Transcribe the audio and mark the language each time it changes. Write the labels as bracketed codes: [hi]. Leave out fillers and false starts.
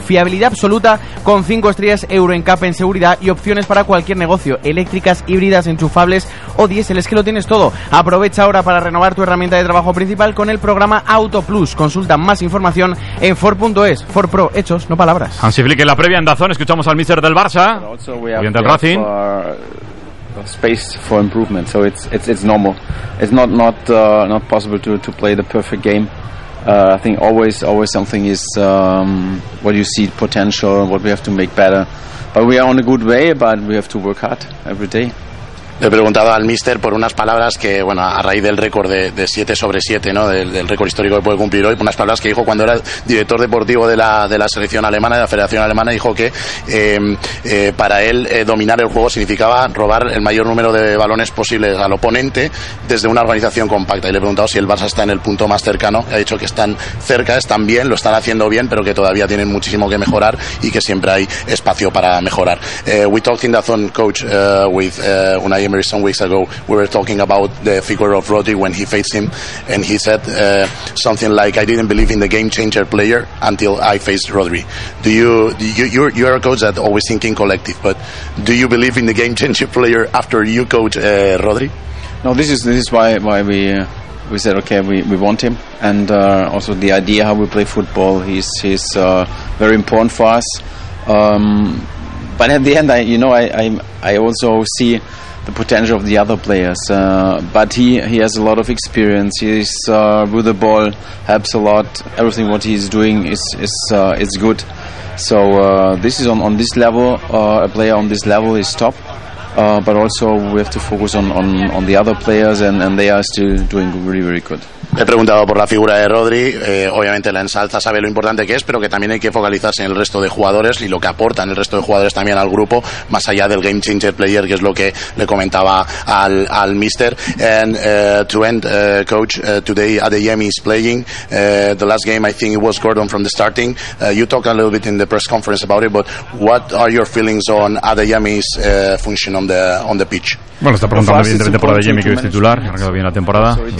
[es] Fiabilidad absoluta con 5 estrellas Euro NCAP en seguridad y opciones para cualquier negocio, eléctricas, híbridas, enchufables o diésel, es que lo tienes todo. Aprovecha ahora para renovar tu herramienta de trabajo principal con el programa Auto Plus. Consulta más información en Ford.es. Ford Pro, hechos, no palabras. Hansi Flick en la previa en Dazón, escuchamos al míster del Barça y del Racing. [en] Space for improvement, so it's normal. It's not possible to play the perfect game. I think always something is what you see potential, what we have to make better. But we are on a good way, but we have to work hard every day. [es] He preguntado al míster por unas palabras que, bueno, a raíz del récord de 7 sobre 7, ¿no? Del récord histórico que puede cumplir hoy, unas palabras que dijo cuando era director deportivo de la selección alemana, de la Federación Alemana, dijo que para él dominar el juego significaba robar el mayor número de balones posibles al oponente desde una organización compacta. Y le he preguntado si el Barça está en el punto más cercano. Ha dicho que están cerca, están bien, lo están haciendo bien, pero que todavía tienen muchísimo que mejorar y que siempre hay espacio para mejorar. [en] We talked in the zone, coach, with Emery some weeks ago. We were talking about the figure of Rodri when he faced him, and he said something like, I didn't believe in the game changer player until I faced Rodri. You're a coach that always thinking collective, but do you believe in the game changer player after you coach Rodri? No, this is why we said okay, we want him, and also the idea how we play football, he's very important for us. But at the end, I also see the potential of the other players, but he has a lot of experience. He's with the ball, helps a lot. Everything what he's doing is good. So this is on this level, a player on this level is top. But also we have to focus on the other players, and they are still doing really, really good. [es] Te he preguntado por la figura de Rodri, obviamente la ensalza, sabe lo importante que es, pero que también hay que focalizarse en el resto de jugadores y lo que aportan el resto de jugadores también al grupo, más allá del game changer player, que es lo que le comentaba al míster. [en] And to end, coach, today Adeyemi is playing. The last game I think it was Gordon from the starting. You talked a little bit in the press conference about it, but what are your feelings on Adeyemi's function on the pitch? [es] Bueno, está preguntando evidentemente por Adeyemi, que es titular, ha arrancado bien la temporada.